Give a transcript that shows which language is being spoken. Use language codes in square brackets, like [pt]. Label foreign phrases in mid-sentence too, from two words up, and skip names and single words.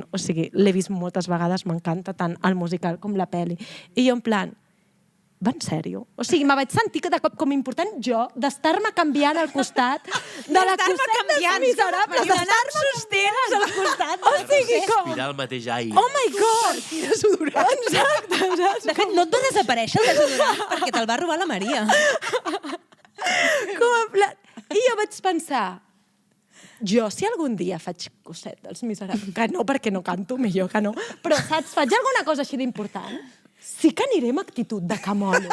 [ca] O sigui, l'he vist moltes vegades, m'encanta tant el musical com la pel·li. I jo, en plan, va en sèrio? O sigui, me vaig sentir de cop com important jo d'estar-me canviant al costat de la costat dels Miserables, d'estar-me sostens al costat. O sigui, com... Respirar el mateix aire. [en] Oh my God! [ca] I desodorant. Exacte. De fet, no et va desaparèixer el desodorant perquè te'l va robar la Maria. Com en plan... I jo vaig pensar, jo, si algun dia faig cosset dels Miserables, que no, perquè no canto, millor que no, però, saps, faig alguna cosa així d'important, sí que aniré amb actitud de camolo.